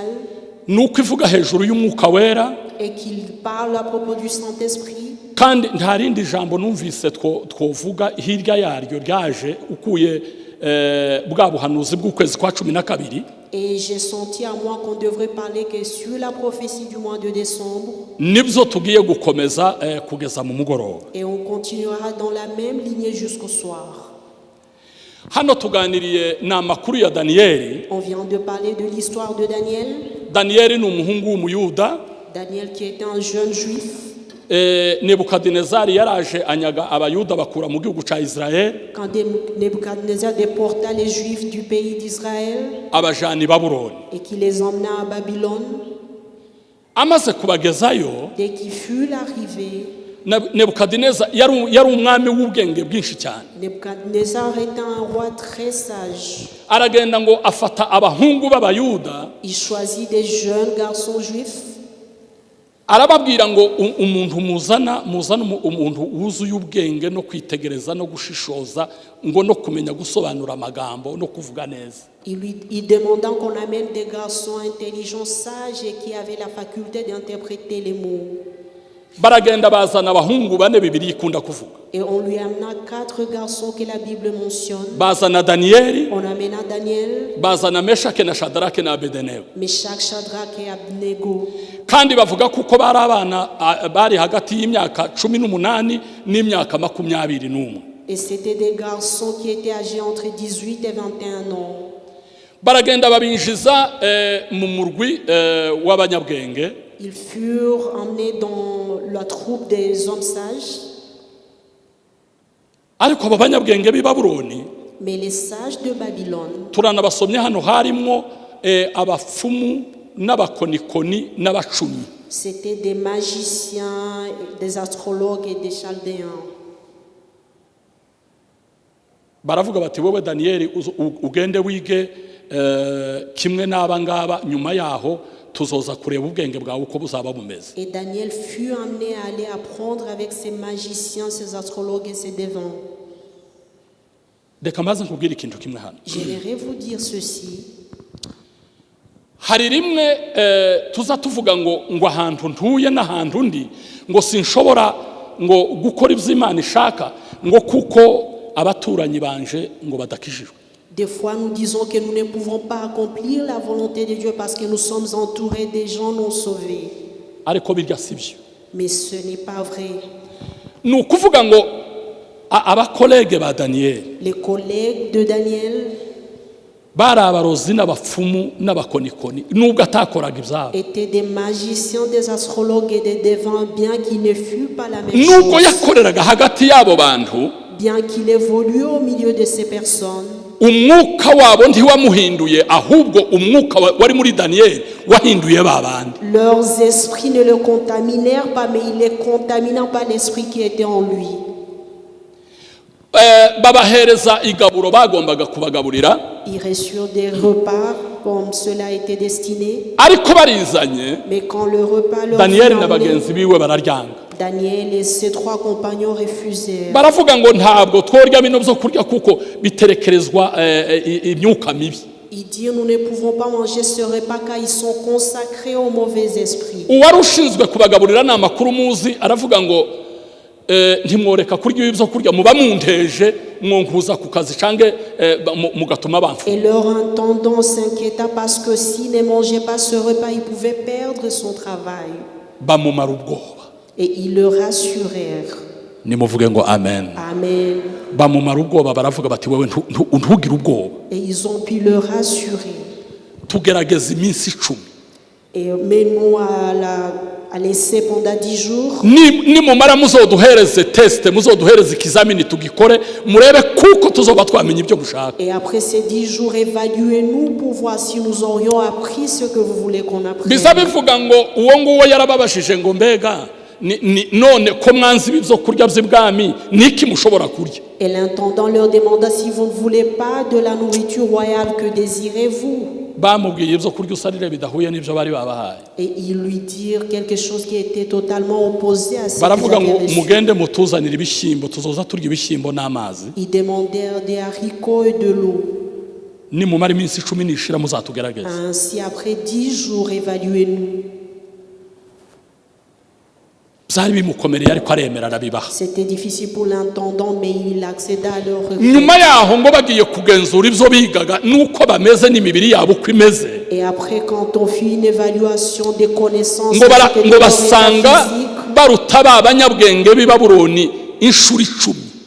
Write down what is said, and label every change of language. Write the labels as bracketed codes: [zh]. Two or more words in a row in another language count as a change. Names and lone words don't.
[rw] nuko ivuga hejuru y'umwuka wera, [fr] et qu'il parle à propos du Saint-Esprit. [rw] kandi nta rindi jambo numvise twovuga hirya yaryo ryaje ukuye bwa buhanuzi bw'ukwezi kwa 12. [fr] Et j'ai senti à moi qu'on devrait parler que sur la prophétie du mois de décembre. [rw] Nibyo tugiye gukomeza kugeza mu mugoroba. [fr] Et on continuera dans la même lignée jusqu'au soir. [rw] hano tuganiriye ni amakuru ya Daniyeli. [fr] On vient de parler de l'histoire de Daniel. [rw] Daniyeli ni umuhungu w'umuyuda. [fr] Daniel qui était un jeune juif. [rw] Nebukadinezari yaraje anyaga abayuda bakura mu gihugu ca Israel. [fr] Quand Nebuchadnezzar déporta les juifs du pays d'Israël [rw] Abajana i Babuloni. [fr] et qui les emmena à Babylone, [rw] Amaze kubagezayo, [fr] dès qu'il fut arrivé, [rw] Nebukadinezari yari umwami w'ubwenge bwinshi cyane. [fr] Nebuchadnezzar était un roi très sage. [rw] Aragenda ngo afata abahungu b'abayuda. [fr] Il choisit des jeunes garçons juifs. [rw] Arababwira ngo umuntu muzana umuntu wuzuye ubwenge no kwitegereza no gushishoza ngo no kumenya gusobanura amagambo no kuvuga neza. [fr] Il demanda qu'on amène des garçons intelligents, sages et qui avaient la faculté d'interpréter les mots. [rw] Baragenda bazana abahungu bane Bibiliya ikunda kuvuga. [fr] Et on lui amena 4 garçons que la Bible mentionne. [rw] Bazana Daniyeli, [fr] On amena Daniel, [rw] bazana Meshake na Shadarake na Abedenego. [fr] Meshach, Shadrach et Abednego. [rw] Kandi bavuga kuko bari abana bari hagati y'imyaka 18 n'imyaka 21. [fr] Et c'était des garçons qui étaient âgés entre 18 et 21 ans. [rw] Baragenda babinjiza mu murwi w'abanyabwenge. [fr] Ils furent emmenés dans la troupe des hommes sages. [rw] Ariko aba banyabwenge b'i Babuloni, [fr] Mais les sages de Babylone, [rw] turanabasomye hano harimo abafumu n'abakonikoni n'abacumi. [fr] c'était des magiciens, des astrologues et des chaldéens. [rw] Baravuga bati wowe Daniyeli ugende wige kimwe n'aba ngaba, nyuma yaho tuzoza kureba ubwenge bwawe uko buzaba bumeze. [fr] Et Daniel fut amené à aller apprendre avec ces magiciens, ces astrologues et ces devins. [rw] Reka maze nkubwire ikintu kimwe hano. [fr] J'aimerais vous dire ceci. [rw] Hari rimwe tuza tuvuga ngo ahantu ntuye n'ahantu ndi ngo sinshobora ngo gukora iby'Imana ishaka ngo kuko abaturanyi banje ngo badakijijwe. [fr] Des fois, nous disons que nous ne pouvons pas accomplir la volonté de Dieu parce que nous sommes entourés des gens non sauvés. [rw] Ariko birya sibyo. [fr] Mais ce n'est pas vrai. [rw] Ni ukuvuga ngo abakolege ba Daniyeli, [fr] Les collègues de Daniel [rw] bari abarozi n'abapfumu n'abakonikoni nubwo atakoraga ibyabo. [fr] étaient des magiciens, des astrologues et des devins, bien qu'il ne fût pas la même [rw] Nubwo [fr] chose, [rw] yakoreraga hagati y'abo bantu, [fr] bien qu'il évolue au milieu de ces personnes. [rw] umwuka wabo ntiwamuhinduye, ahubwo umwuka wari muri Daniyeli wahinduye babandi. [fr] Leurs esprits ne le contaminèrent pas, mais ils les contaminant par l'esprit qui était en lui. [rw] Babahereza igaburo bagombaga kubagaburira. [fr] Ils reçurent des repas comme cela était destiné, [rw] Ariko barizanye, [fr] mais quand le repas leur [rw] Daniyeli [fr] fut [rw] na [fr] amené, [rw] bagenzi biwe bararyanga. [fr] Daniel et ses 3 compagnons refusèrent. [rw] Baravuga ngo ntabwo tworya bino byo kurya kuko biterekerezwa imyuka mibi. [fr] Ils dirent, nous ne pouvons pas manger ce repas car ils sont consacrés aux mauvais esprits. [rw] Uwari ushinzwe kubagaburira ni amakuru muzi, aravuga ngo ntimworeka kurya ibi byo kurya muba munteje mwonkuza ku kazi cange mugatuma bamfu. [fr] Et leur intendant s'inquiéta parce que s'ils ne mangeaient pas ce repas, ils pouvaient perdre son travail. [rw] Bamumara ubwoba. [fr] Et ils le rassurèrent. [rw] Nimuvuge ngo amen. [fr] Amen. [rw] Bamumara ubwoba, baravuga bati wewe ntugire ubwoba. [fr] Et ils ont pu le rassurer. [rw] Tugerageza iminsi 10. [fr] Et mets-nous à laisser pendant 10 jours. [rw] Nimumara muzoduhereze test, muzoduhereze ikizamini tugikore murebe kuko tuzoba twamenye ibyo gushaka. [fr] Et après ces 10 jours, évaluez-nous pour voir si nous aurions appris ce que vous voulez qu'on apprenne. [rw] Biza bivuga ngo uwo nguwo yarababashije ngo mbega none ko mwanzi ibyo kurya by'ibwami niki mushobora kurya. [fr] Et l'intendant leur demanda, si vous ne voulez pas de la nourriture royale, que désirez-vous? [rw] Bamubwiye ibyo kurya usarire bidahuye n'ibyo bari babahaye. [fr] Et ils lui dirent quelque chose qui était totalement opposé à ce qu'ils [rw] Baravuga ngo [fr] avaient reçu. [rw] mugende mutuzanire ibishyimbo tuzoza turya ibishyimbo n'amazi. [fr] Ils demandèrent des haricots et de l'eau. [rw] Nimumara iminsi 10 nishira muzatugerageza. [fr] Ainsi, après 10 jours, évaluez-nous. [rw] Byari bimukomereye ariko aremera arabibaha. [fr] C'était difficile pour l'intendant, mais il accéda à leur requête. [rw] Nyuma yaho ngo bagiye kugenzura ibyo bigaga nuko bameze n'imibiri yabo uko imeze. [fr] Et après, quand on fit une évaluation des connaissances, [rw] ngo [fr] de [rw] basanga baruta ba banyabwenge b'i Babuloni inshuro 10.